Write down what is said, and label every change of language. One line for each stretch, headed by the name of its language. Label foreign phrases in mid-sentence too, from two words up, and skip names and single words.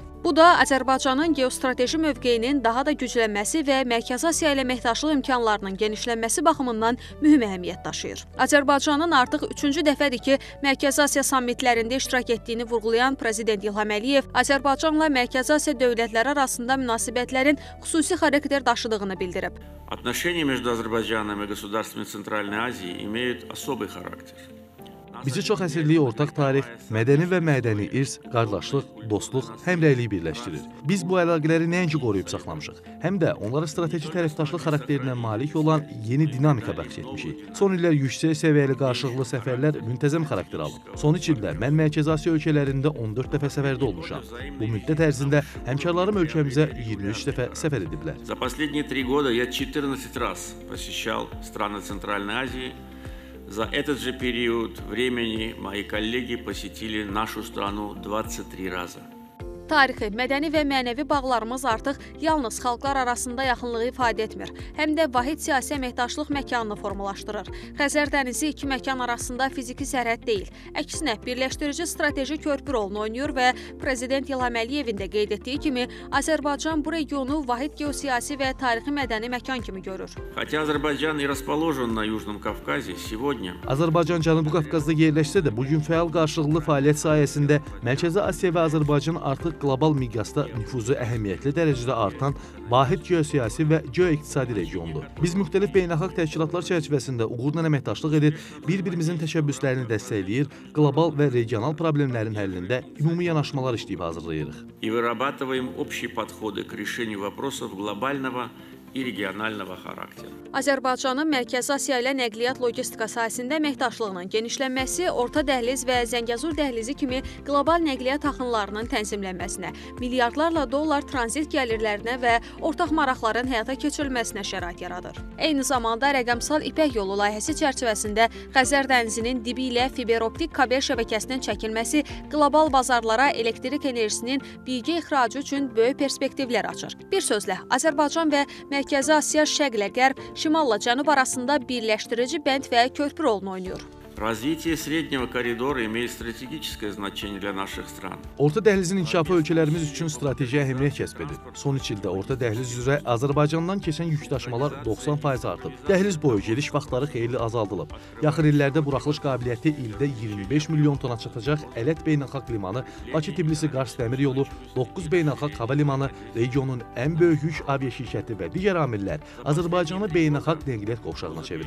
Azerbaijani: Bu da Azərbaycanın geostrateji mövqeyinin daha da güclənməsi və Mərkəzi Asiya ilə əməkdaşlıq imkanlarının genişlənməsi baxımından mühüm əhəmiyyət daşıyır. Azərbaycanın artıq 3-cü dəfədir ki, Mərkəzi Asiya sammitlərində iştirak etdiyini vurğulayan Prezident İlham Əliyev Azərbaycanla Mərkəzi Asiya dövlətləri arasında münasibətlərin xüsusi xarakter daşıdığını bildirib.
Russian: Отношения между Азербайджаном и государствами Центральной Азии имеют особый характер.
Azerbaijani: Bizi çox əsirlik ortaq tarix, mədəni və mədəni irs, qardaşlıq, dostluq, həmrəylik birləşdirir. Biz bu əlaqələri nəinki qoruyub saxlamışıq, həm də onlara strateji tərəfdaşlıq xarakterinə malik olan yeni dinamika bəxş etmişik. Son illər yüksək səviyyəli qarşılıqlı səfərlər müntəzəm xarakter alıb. Son 3 ildə mən Mərkəzi Asiya ölkələrində 14 dəfə səfərdə olmuşam. Bu müddət ərzində həmkarlarım ölkəmizə 23 dəfə səfər ediblər.
Russian: За последние 3 года я 14 раз посещал страны Центральной Азии. За этот же период времени мои коллеги посетили нашу страну 23 раза.
Azerbaijani: Tarixi, mədəni və mənəvi bağlarımız artıq yalnız xalqlar arasında yaxınlığı ifadə etmir, həm də vahid siyasi əməkdaşlıq məkanını formalaşdırır. Xəzər dənizi iki məkan arasında fiziki sərhəd deyil, əksinə birləşdirici strateji körpü rolunu oynayır və Prezident İlham Əliyevin də qeyd etdiyi kimi Azərbaycan bu regionu vahid geosiyasi və tarixi mədəni məkan kimi görür.
Russian: Хотя Азербайджан и расположен на Южном Кавказе, сегодня
Azerbaijani: Azərbaycan Cənubi Qafqazda yerləşsə də bugün fəal qarşılıqlı fəaliyyət sayəsində Mərkəzi Asiya və Azərbaycan artıq qlobal miqyasda nüfuzu əhəmiyyətli dərəcədə artan vahid geosiyasi və geoiqtisadi regiondur. Biz müxtəlif beynəlxalq təşkilatlar çərçivəsində uğurla əməkdaşlıq edir, bir-birimizin təşəbbüslərini dəstəkləyir, qlobal və regional problemlərin həllində ümumi yanaşmalar işləyib hazırlayırıq.
Russian: И вырабатываем общие подходы к решению вопросов глобального и регионального характера.
Azerbaijani: Azərbaycanın Mərkəzi Asiya ilə nəqliyyat logistika sahəsində əməkdaşlığının genişlənməsi, Orta Dəhliz və Zəngəzur dəhlizi kimi qlobal nəqliyyat axınlarının tənzimlənməsinə, milyardlarla dollar tranzit gəlirlərinə və ortaq maraqların həyata keçirilməsinə şərait yaradır. Eyni zamanda rəqəmsal İpək yolu layihəsi çərçivəsində Xəzər dənizinin dibi ilə fiberoptik kabel şəbəkəsinin çəkilməsi qlobal bazarlara elektrik enerjisinin birgə ixracı üçün böyük perspektivlər açır. Bir sözlə, Azərbaycan və Mərkəzi Asiya şərqlə qərb, şimalla cənub arasında birləşdirici bənd və körpü rolunu oynayır.
Russian: Развитие среднего коридора имеет стратегическое значение для наших стран.
Azerbaijani: Orta dəhlizin inkişafı ölkələrimiz üçün strateji əhəmiyyət kəsb edir. Son 3 ildə orta dəhliz üzrə Azərbaycandan keçən yükdaşımalar 90% artıb. Dəhliz boyu gediş vaxtları xeyli azaldılıb. Yaxın illərdə buraxılış qabiliyyəti ildə 25 milyon tona çatacaq Ələt beynəlxalq limanı, Bakı-Tbilisi-Qars dəmir yolu, 9 beynəlxalq hava limanı, regionun ən böyük yük aviaşirkəti və digər amillər Azərbaycanı beynəlxalq nəqliyyat qovşağına çevirmişdi.